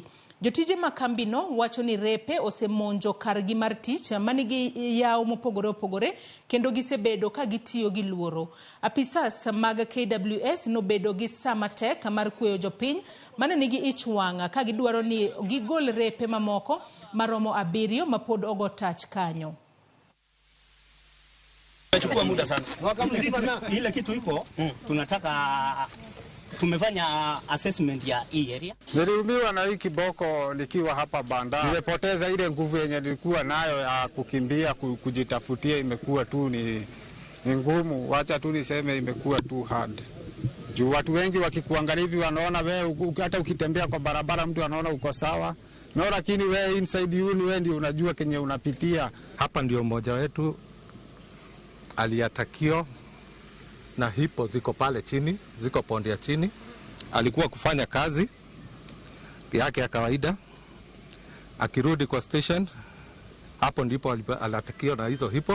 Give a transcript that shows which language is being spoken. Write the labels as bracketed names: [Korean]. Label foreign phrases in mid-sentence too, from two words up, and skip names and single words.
[Luo (Kenya and Tanzania)] Jotije makambi no wacho ni repe osemonjo kargi mar tich manigi yawo mopogore opogore kendo gisebedo ka gitiyo gi luoro. Apisas mag KWS nobedo gi sama tek mar kweyo jopiny mane nigi ich wanga ka gidwaro ni gigol repe mamoko maromo 7 mapod ogo tach kanyo. [Swahili] Chukua muda sana. Mwaka mzima na ile kitu iko tunataka tumefanya assessment ya hii area. Niliumiwa na hii kiboko nikiwa hapa banda. Nimepoteza ile nguvu yenye nilikuwa nayo ya kukimbia kujitafutia, imekuwa tu ni ngumu. Wacha tu niseme imekuwa tu hard. Juu watu wengi wakikuangalia hivi wanaona wewe hata ukitembea kwa barabara mtu anaona uko sawa. No, lakini wewe [English] inside you [Swahili] ni wewe ndio unajua kenye unapitia. Hapa ndio mmoja wetu aliatakio na hipo ziko pale chini, ziko pondi ya chini. Alikuwa kufanya kazi yake ya kawaida. Akirudi kwa station, hapo ndipo aliatakio na hizo hipo.